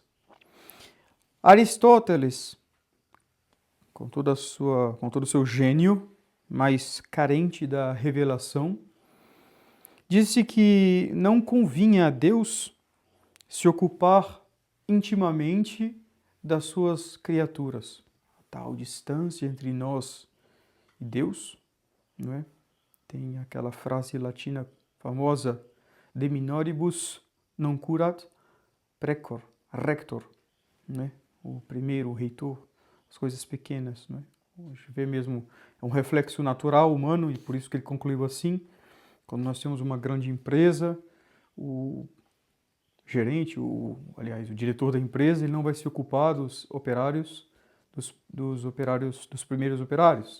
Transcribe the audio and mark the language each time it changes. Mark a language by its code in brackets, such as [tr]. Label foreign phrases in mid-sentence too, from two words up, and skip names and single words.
[pt] Aristóteles, com todo o seu gênio, mas carente da revelação, disse que não convinha a Deus se ocupar intimamente das suas criaturas. A tal distância entre nós e Deus, não é? Tem aquela frase latina famosa, [la] de minoribus non curat precor, rector, [pt] né? O primeiro, o reitor, as coisas pequenas, né? A gente vê mesmo, é um reflexo natural, humano, e por isso que ele concluiu assim. Quando nós temos uma grande empresa, o gerente, o diretor da empresa, ele não vai se ocupar dos operários, dos primeiros operários.